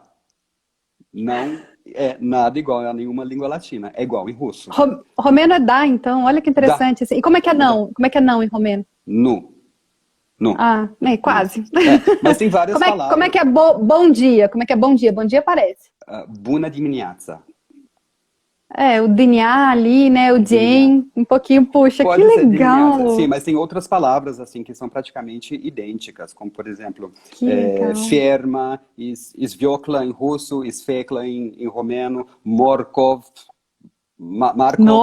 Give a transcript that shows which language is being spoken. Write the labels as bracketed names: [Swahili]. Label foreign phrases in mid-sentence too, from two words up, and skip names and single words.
[Portuguese] Não é nada igual a nenhuma língua latina, é igual em russo. Romeno é dá, então. Olha que Dá, interessante. Assim. E como é que é dá. não? Como é que é não em romeno? [Romanian] Nu, nu. [Portuguese] Ah, quase. Mas tem várias Como é palavras. que é bom dia? Como é que é bom dia? Bom dia parece. [Romanian] Bună dimineața. [Portuguese] O diniá ali, né? O Dimineața. jen, um pouquinho puxa. Que Pode ser dimineața, sim, legal! mas tem outras palavras assim que são praticamente idênticas, como por exemplo, Que legal. ferma, sviokla em russo, sfekla em romeno, morkov, markov,